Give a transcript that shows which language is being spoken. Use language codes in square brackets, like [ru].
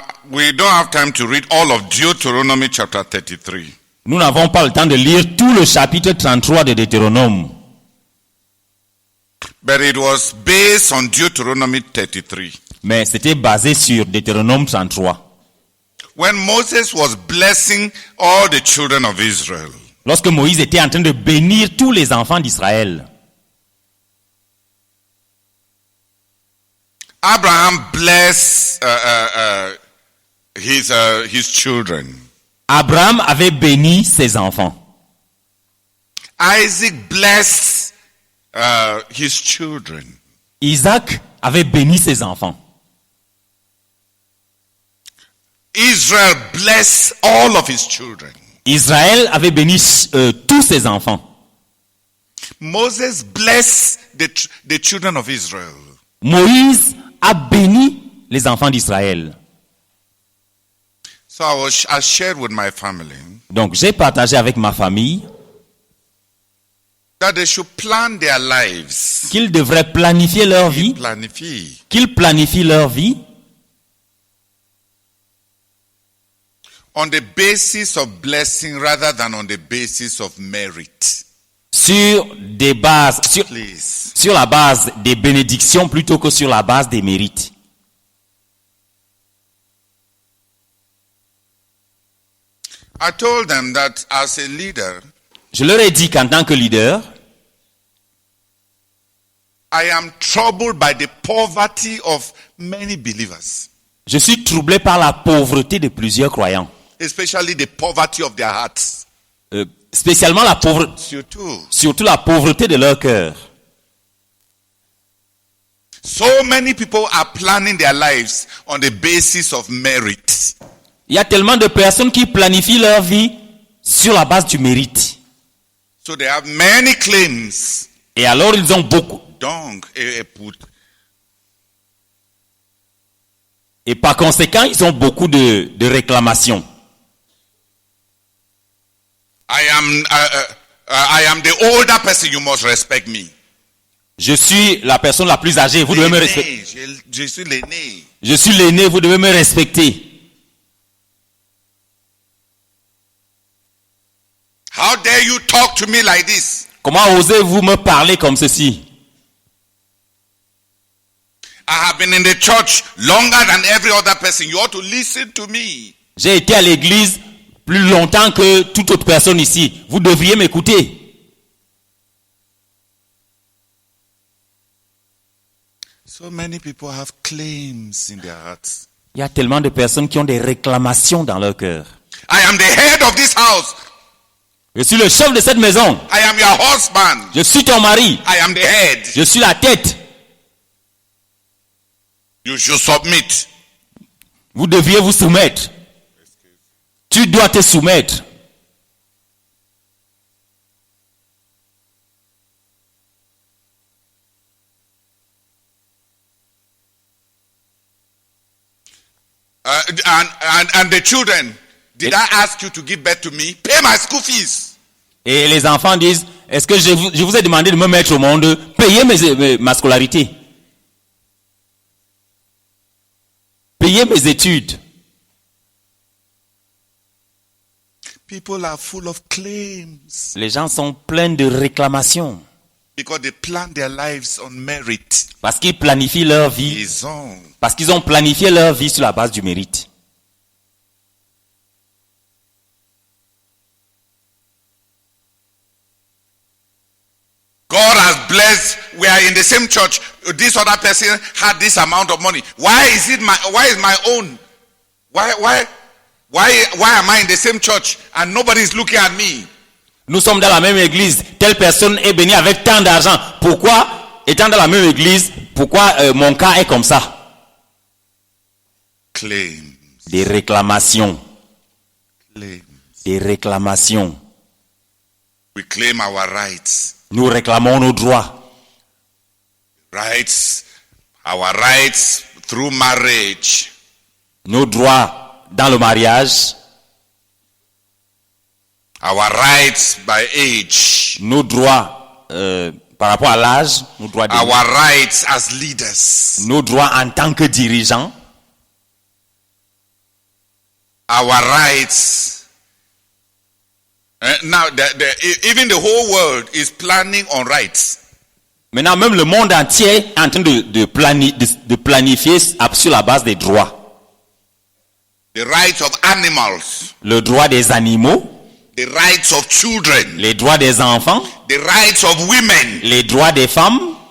[en] We don't have time to read all of Deuteronomy chapter 33. [fr] Nous n'avons pas le temps de lire tout le chapitre 33 de Deutéronome. [en] But it was based on Deuteronomy 33. [fr] Mais c'était basé sur Deutéronome 33. [en] When Moses was blessing all the children of Israel, [fr] Lorsque Moïse était en train de bénir tous les enfants d'Israël, [en] Abraham blessed his children. [fr] Abraham avait béni ses enfants. [en] Isaac blessed his children. [fr] Isaac avait béni ses enfants. [en] Israel blessed all of his children. [fr] Israël avait béni tous ses enfants. [en] Moses blessed the children of Israel. [fr] Moïse a béni les enfants d'Israël. [en] So I shared with my family [fr] Donc j'ai partagé avec ma famille [en] that they should plan their lives. [fr] qu'ils devraient planifier leur vie, [en] Planify. [fr] qu'ils planifient leur vie [en] On the basis of blessing rather than on the basis of merit. [fr] sur des bases, [en] Please. [fr] sur la base des bénédictions plutôt que sur la base des mérites. [en] I told them that as a leader, [fr] Je leur ai dit qu'en tant que leader, [en] I am troubled by the poverty of many believers, [fr] je suis troublé par la pauvreté de plusieurs croyants. [en] especially the poverty of their hearts. [fr] Spécialement la pauvreté, surtout la pauvreté de leur cœur. [en] So many people are planning their lives on the basis of merit. [fr] Il y a tellement de personnes qui planifient leur vie sur la base du mérite. [en] So they have many claims. [fr] Et alors ils ont beaucoup. Donc, Et par conséquent, ils ont beaucoup de réclamations. [en] I am the older person, you must respect me. [fr] Je suis la personne la plus âgée, vous devez me respecter. Je suis l'aîné. Je suis l'aîné, vous devez me respecter. [en] How dare you talk to me like this? [fr] Comment osez-vous me parler comme ceci? [en] I have been in the church longer than every other person. You ought to listen to me. [fr] J'ai été à l'église plus longtemps que toute autre personne ici. Vous devriez m'écouter. [en] So many people have claims in their hearts. [fr] Il y a tellement de personnes qui ont des réclamations dans leur cœur. [en] I am the head of this house. [fr] Je suis le chef de cette maison. [en] I am your husband. [fr] Je suis ton mari. [en] I am the head. [fr] Je suis la tête. [en] You should submit. [fr] Vous devriez vous soumettre. Tu dois te soumettre. [en] And the children, did I ask you to give birth to me? Pay my school fees. [fr] Et les enfants disent, est-ce que je vous ai demandé de me mettre au monde, payer ma scolarité, payer mes études. [en] People are full of claims [fr] Les gens sont pleins de réclamations because they plan their lives on merit. parce qu'ils planifient leur vie, Ils ont. parce qu'ils ont planifié leur vie sur la base du mérite. [en] God has blessed. We are in the same church. This other person had this amount of money. Why is my own? Why am I in the same church and nobody is looking at me? [fr] Nous sommes dans la même église. Telle personne est bénie avec tant d'argent. Pourquoi, étant dans la même église, pourquoi mon cas est comme ça? [en] Claims. [fr] Des réclamations. [en] Claims. [fr] Des réclamations. [en] We claim our rights. [fr] Nous réclamons nos droits. [en] Rights. Our rights through marriage. [fr] Nos droits dans le mariage. Our rights by age. Nos droits par rapport à l'âge. Nos droits, [en] our rights as leaders. [fr] Nos droits en tant que dirigeants. [en] Our rights. Now, even the whole world is planning on rights. [fr] Maintenant, même le monde entier est en train de planifier sur la base des droits. [en] The rights of animals. [fr] Le droit des animaux. [en] The rights of children. [fr] Les droits des enfants. [en] The rights of women. [fr] Les droits des femmes.